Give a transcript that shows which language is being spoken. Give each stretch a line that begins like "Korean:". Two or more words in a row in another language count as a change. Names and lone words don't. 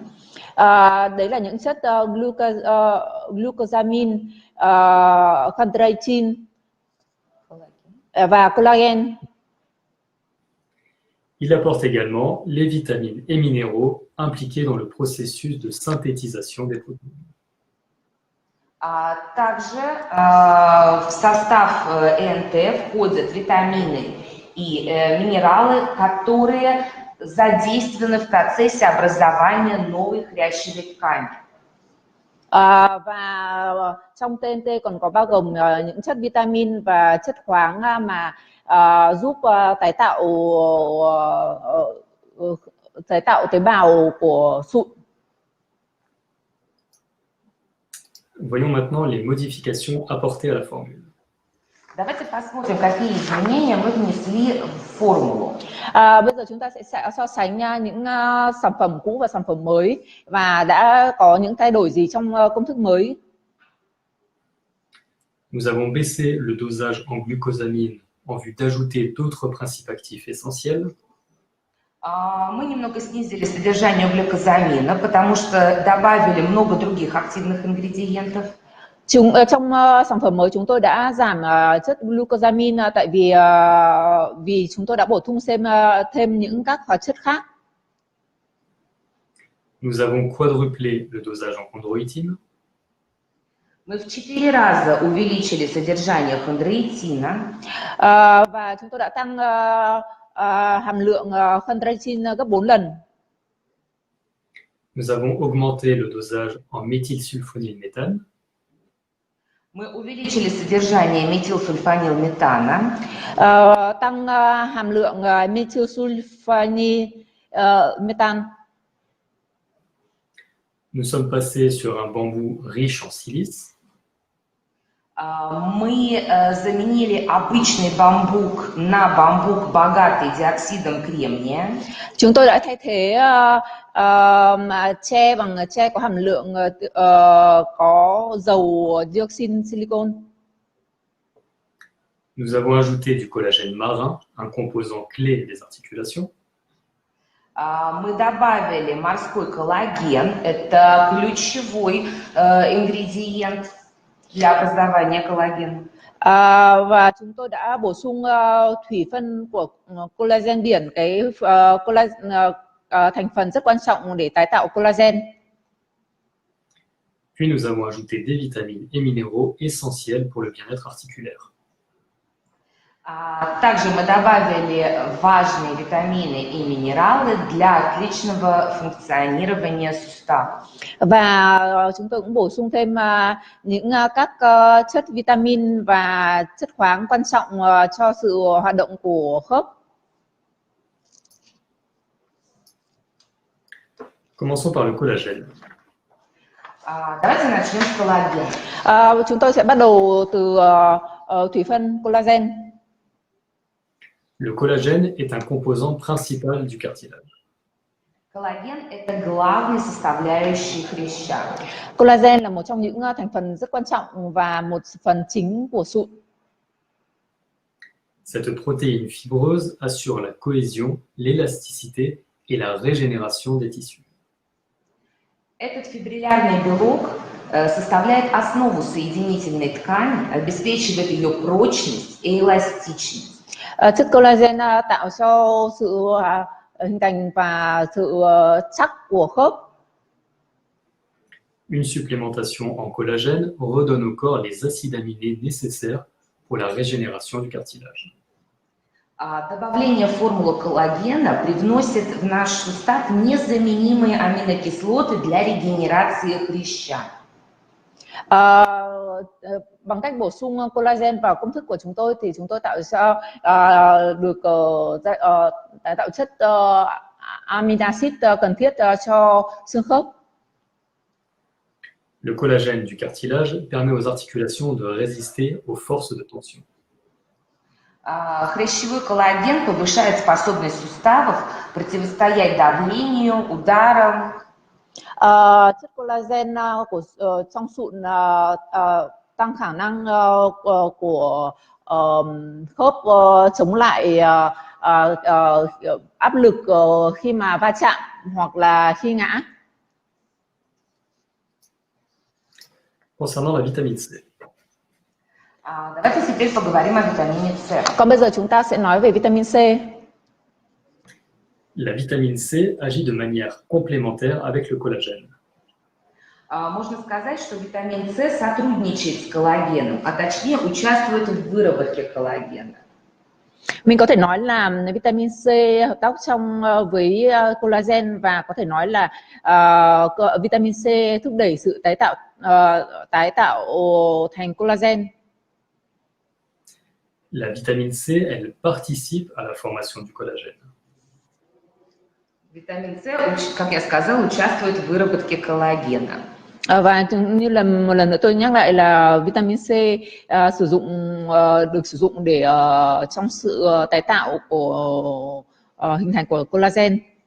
Vietnamese: Đấy là những chất glucosamine, chondroitin và collagen.
French: Il apporte également les vitamines et minéraux impliqués dans le processus de synthétisation des protéines.
Russian: Также в состав ЭНТ входят витамины и минералы, которые задействованы в процессе образования новой хрящевой ткани.
Vietnamese: Và trong TNT còn có bao gồm những chất vitamin và chất khoáng mà giúp tái tạo tế bào của sụn.
French: Voyons maintenant les modifications apportées à la formule.
Russian: Давайте посмотрим, какие изменения мы внесли в формулу.
Vietnamese: Bây giờ chúng ta sẽ so sánh những sản phẩm cũ và sản phẩm mới và đã có những thay đổi gì trong công thức mới.
French: Nous avons baissé le dosage en glucosamine en vue d'ajouter d'autres principes actifs essentiels.
Russian: Мы немного снизили содержание углекозамина, потому что добавили много других активных ингредиентов.
Vietnamese: Trong sản phẩm mới chúng tôi đã giảm chất glucosamine tại vì chúng tôi đã bổ sung thêm những các hóa chất khác.
French: Nous avons quadruplé le dosage en chondroïtine.
Russian: Мы в 4 раза увеличили содержание хондроитина.
Vietnamese: Và chúng tôi đã tăng hàm lượng chondroitin gấp 4 lần.
French: Nous avons augmenté le dosage en méthylsulfonylméthane.
Russian: Мы увеличили содержание метилсульфанилметана.
Vietnamese: Tăng hàm lượng methylsulfonylméthane.
French: Nous sommes passés sur un bambou riche en silice.
Russian: Мы заменили обычный бамбук на бамбук, богатый диоксидом кремния.
Vietnamese: Chúng tôi đã thay thế tre bằng tre có hàm lượng có dầu
English: dioxin silicon.
French: Nous avons ajouté du collagène marin, un composant clé des articulations.
Russian: Мы добавили морской коллаген, это ключевой ингредиент для образования коллагена.
Vietnamese: Và chúng tôi đã bổ sung thủy phân của collagen biển, cái thành phần rất quan trọng để tái tạo collagen.
French: Puis nous avons ajouté des vitamines et minéraux essentiels pour le bien-être articulaire.
Russian: Также мы добавили важные витамины и минералы для отличного функционирования суставов.
Vietnamese: Và chúng tôi cũng bổ sung thêm những các chất vitamin và chất khoáng quan trọng cho sự hoạt động của khớp.
French: Commençons par le collagène.
Russian: Давайте начнем с коллагена.
Vietnamese: Chúng tôi sẽ bắt đầu từ thủy phân collagen.
French: Le collagène est un composant principal du cartilage.
Russian: Коллаген – это главный составляющий хряща.
Vietnamese: Collagen là một trong những thành phần rất quan trọng và một phần chính của sụn.
French: Cette protéine fibreuse assure la cohésion, l'élasticité et la régénération des tissus.
Russian: Этот фибриллярный белок составляет основу соединительной ткани, обеспечивает ее прочность и эластичность.
Vietnamese: Chất collagen tạo cho sự hình thành và sự chắc của khớp.
French: Une supplémentation en collagène redonne au corps les acides aminés nécessaires pour la régénération du cartilage.
Russian: Добавление формулы коллагена привносит в наш сустав незаменимые аминокислоты для регенерации хряща.
Vietnamese: Bằng cách bổ sung collagen vào công thức của chúng tôi thì chúng tôi tạo ra được tái tạo chất
English: amino acid
Vietnamese: cần thiết cho xương khớp.
French: Le collagène du cartilage permet aux articulations de résister aux forces de tension.
Russian: Хрящевой коллаген повышает способность суставов противостоять давлению, ударам.
Vietnamese: Chất collagen trong sụn tăng khả năng của khớp chống lại áp lực khi mà va chạm hoặc là khi ngã.
French: Concernant la vitamine C.
Russian: Давайте теперь поговорим о витамине С.
Vietnamese: Còn bây giờ chúng ta sẽ nói về vitamin C.
French: La vitamine C agit de manière complémentaire avec le collagène.
Russian: Можно сказать, что витамин С сотрудничает с коллагеном, а точнее участвует в выработке коллагена.
Vietnamese: Mình có thể nói là vitamin C hợp tác với collagen và có thể nói là vitamin C thúc đẩy sự tái tạo thành collagen.
French: La vitamine C, elle participe à la formation du collagène.
Russian: Vitamin C, как я сказала, участвует в выработке коллагена.
Vietnamese: Và như là một lần nữa tôi nhắc lại là vitamin C được sử dụng để trong sự tái tạo của hình thành của collagen.